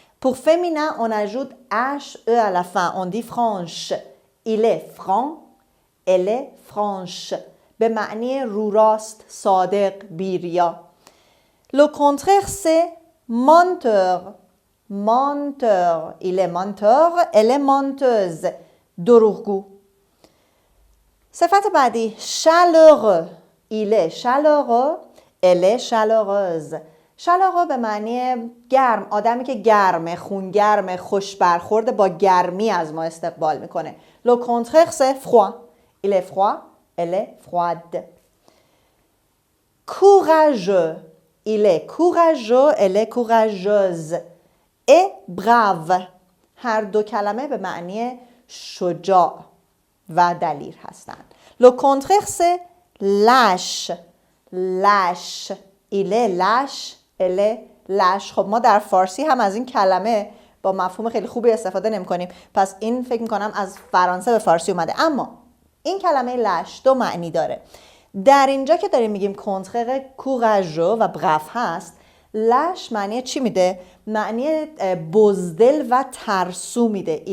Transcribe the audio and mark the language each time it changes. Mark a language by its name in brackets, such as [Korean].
[French] pour féminin on ajoute HE à la fin, on dit franche. Il est franc, elle est franche. [Persian] به معنی رو راست، صادق، بیریا. [French] Le contraire c'est menteur. Menteur. Il est menteur, elle est menteuse. [Persian] دروغگو. صفت بعدی chaleureux. [French] Il est chaleureux, elle est chaleureuse. [Persian] chaleureux به معنی گرم، آدمی که گرمه، خونگرمه، خوش برخورده، با گرمی از ما استقبال میکنه. [French] Le contraire c'est froid. Il est froid, elle est froide. Courageux. Il est courageux, elle est courageuse. Et brave. [Persian] هر دو کلمه به معنی شجاع و دلیر هستند. [French] Le contraire c'est lâche. lâche. Il est lâche, elle est lâche. [Persian] خب ما در فارسی هم از این کلمه با مفهوم خیلی خوبی استفاده نمی کنیم. پس این فکر میکنم از فرانسه به فارسی اومده. اما این کلمه لش دو معنی داره. در اینجا که داریم میگیم کنترر کوراژو و براف هست، لش معنی چی میده؟ معنی بزدل و ترسو میده.